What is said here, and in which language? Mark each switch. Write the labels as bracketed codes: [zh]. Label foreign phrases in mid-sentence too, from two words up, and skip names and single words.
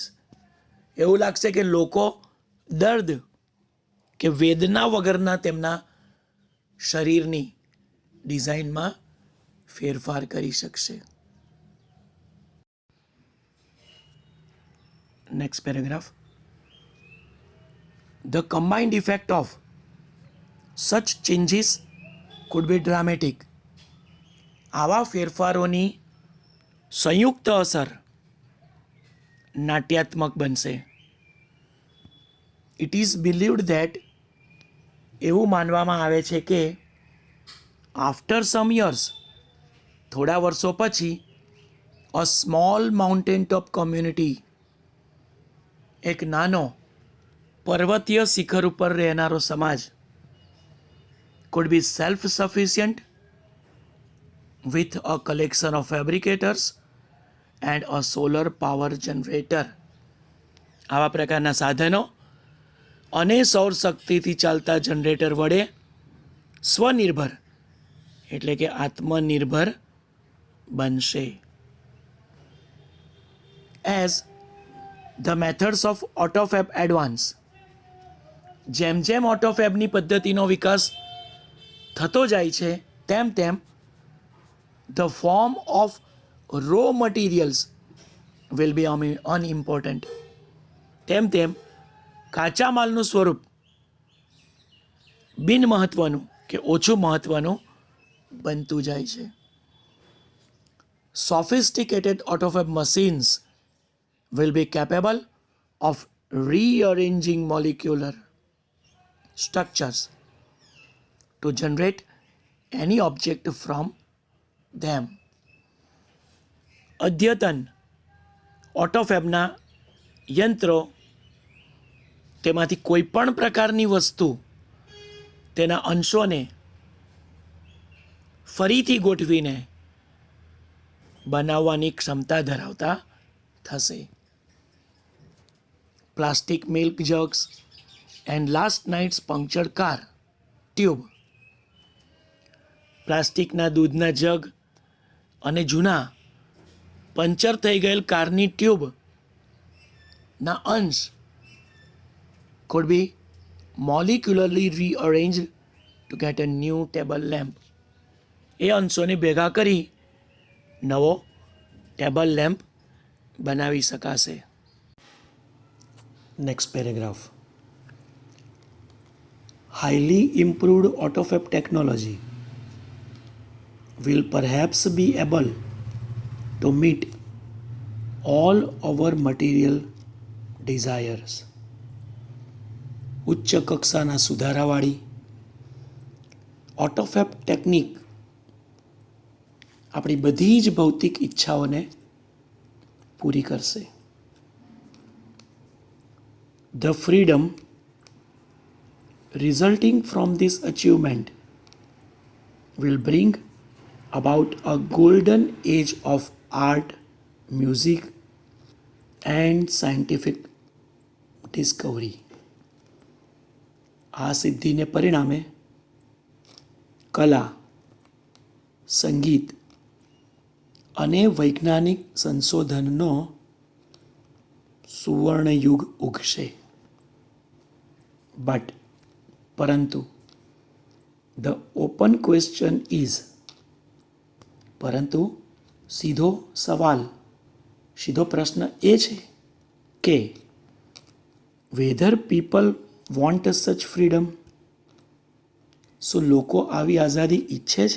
[gu] એવું લાગશે કે લોકો દર્દ કે વેદના વગરના તેમના શરીરની ડિઝાઇનમાં ફેરફાર કરી શકશે. [en] next paragraph. The combined effect of such changes could be dramatic. [gu] આવા ફેરફારોની સંયુક્ત અસર નાટ્યાત્મક બનશે. [en] it is believed that [gu] એવું માનવામાં આવે છે કે [en] after some years [gu] થોડા વર્ષો પછી [en] a small mountain top community [gu] એક નાનો પર્વતીય શિખર ઉપર રહેનારો સમાજ [en] could be self-sufficient with a collection of fabricators and a solar power generator. [gu] આવા પ્રકારના સાધનો અને સૌર શક્તિથી ચાલતા જનરેટર વડે સ્વનિર્ભર એટલે કે આત્મનિર્ભર બનશે. [en] As the methods of AutoFab advance, [gu] જેમ જેમ ઓટોફેબની પદ્ધતિનો વિકાસ થતો જાય છે તેમ તેમ [en] the form of raw materials will be unimportant. [gu] તેમ તેમ કાચા માલનું સ્વરૂપ બિન મહત્વનું કે ઓછું મહત્વનું બનતું જાય છે. [en] sophisticated AutoFab machines will be capable of rearranging molecular structures to generate any object from them. [gu] અદ્યતન ઓટોફેબના યંત્રો તેમાંથી કોઈ પણ પ્રકારની વસ્તુ તેના અંશોને ફરીથી ગોઠવીને બનાવવાની ક્ષમતા ધરાવતા થશે. [en] plastic milk jugs and last night's punctured car tube. [gu] પ્લાસ્ટિકના દૂધના જગ અને જૂના પંચર થઈ ગયેલ કારની ટ્યુબના અંશ [en] could be molecularly rearranged to get a new table lamp. [gu] એ અંશોને ભેગા કરી નવો [en] table lamp [gu] બનાવી શકાશે. [en] next paragraph. highly improved AutoFab technology will perhaps be able to meet all our material desires. [gu] ઉચ્ચ કક્ષાના સુધારાવાળી ઓટોફેબ ટેકનિક આપણી બધી જ ભૌતિક ઈચ્છાઓને પૂરી કરશે. [en] The freedom resulting from this achievement will bring about a golden age of art, music, and scientific discovery. [gu] આ સિદ્ધિને પરિણામે કલા, સંગીત અને વૈજ્ઞાનિક સંશોધનનો સુવર્ણયુગ ઉગશે. બટ પરંતુ [en] the open question is, [gu] પરંતુ સીધો સવાલ, સીધો પ્રશ્ન એ છે કે [en] whether people want such freedom, [gu] શું લોકો આવી આઝાદી ઈચ્છે છે?